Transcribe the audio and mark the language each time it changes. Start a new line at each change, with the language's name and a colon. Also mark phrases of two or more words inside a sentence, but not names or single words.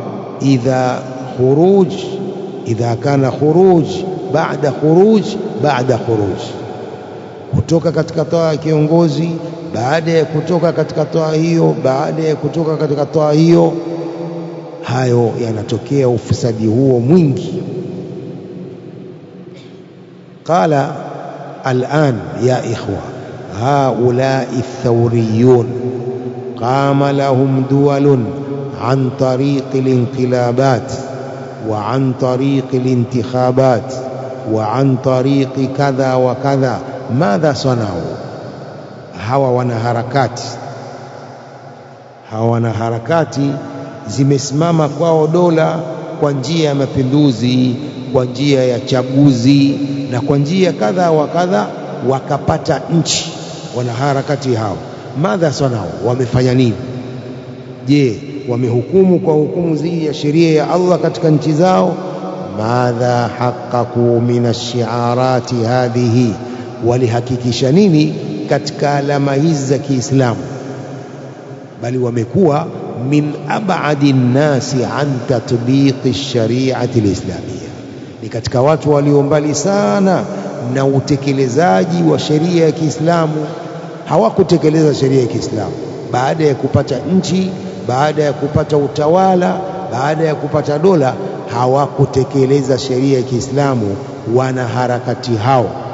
Arabic: إذا كان خروج بعد خروج,
Swahili: kutoka katika taa ya kiongozi, baada ya kutoka katika taa hiyo, baada ya kutoka katika taa hiyo, hayo yanatokea ufisadi huo mwingi.
Arabic: قال الآن يا إخوة، هؤلاء ثوريون قام لهم دول عن طريق الانقلابات وعن طريق الانتخابات وعن طريق كذا وكذا، ماذا صنعوا.
Swahili: Hawa wanaharakati zimesimama kwao dola kwa njia ya mapinduzi, kwa njia ya chaguzi na kwa njia kadha wa kadha, wakapata nchi. Wanaharakati hao
Arabic: ماذا صنعوا,
Swahili: wamefanya nini? Je, wamehukumu kwa hukumu zii ya sheria ya Allah katika nchi zao?
Arabic: ماذا حققوا من الشعارات هذه,
Swahili: walihakikisha nini katika alama hizi za Kiislamu? Bali wamekuwa
Arabic: من أبعد الناس عن تطبيق الشريعة الإسلامية,
Swahili: ni katika watu walio mbali sana na utekelezaji wa sheria ya Kiislamu. Hawakutekeleza sheria ya Kiislamu baada ya kupata nchi, baada ya kupata utawala, baada ya kupata dola, hawakutekeleza sheria ya Kiislamu wanaharakati hao.